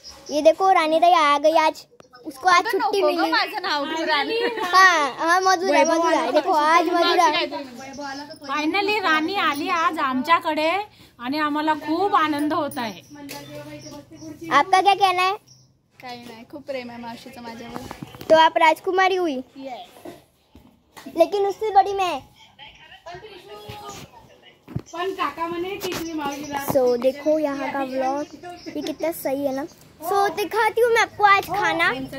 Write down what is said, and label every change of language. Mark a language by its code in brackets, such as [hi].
[hi] ये देखो रानी ताई आ गई आज. उसको आज छुट्टी मिली. [mr] माझं नाव राणी. [hi] हाँ मधुरा मधुरा. देखो आज मधुरा. [mr] फायनली राणी आली आज आमच्याकडे आणि आम्हाला खूप आनंद होत आहे. [hi] आपका क्या कहना है? [mr] काही नाही, खूप प्रेम आहे मावशीचं माझ्यावर. [hi] तो आप राजकुमारी हुई, लेकिन उससे बड़ी मैं. [mr] पण काका म्हणे टिकली मावशीला. [hi] सो देखो यहाँ का व्लॉग ये कितना सही है ना. सो दिखाती हूँ मैं आपको आज खाना.